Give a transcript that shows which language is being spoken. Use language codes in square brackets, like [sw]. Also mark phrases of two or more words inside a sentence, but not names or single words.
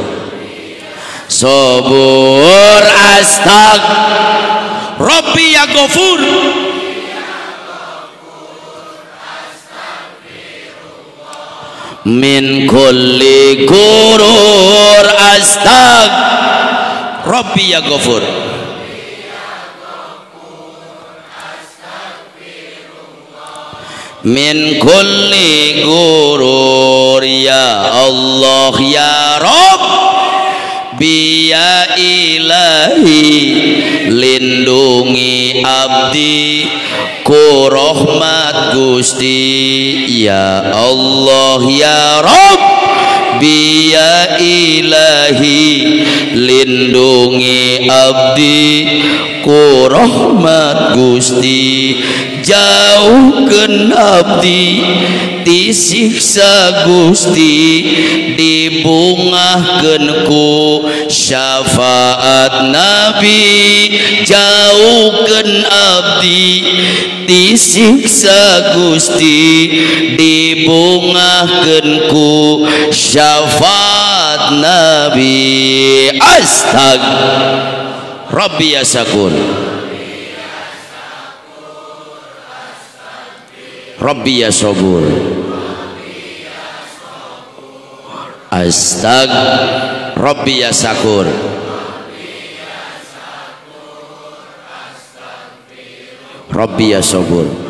[ar] صبور أستغ رب يا غفور من كل غرور أستغ رب يا غفور من كل غرور يا الله يا رب يا إلهي [su] lindungi abdi ku rahmat Gusti [ar] يا الله يا رب يا إلهي [su] lindungi abdi ku rahmat Gusti jauhkeun abdi ti siksa Gusti dibungahkeun ku syafaat Nabi jauhkeun abdi ti siksa Gusti dibungahkeun ku syafaat Nabi [ar] أستغ رب يا شكور رب يا صبور أستغ رب يا شكور رب يا صبور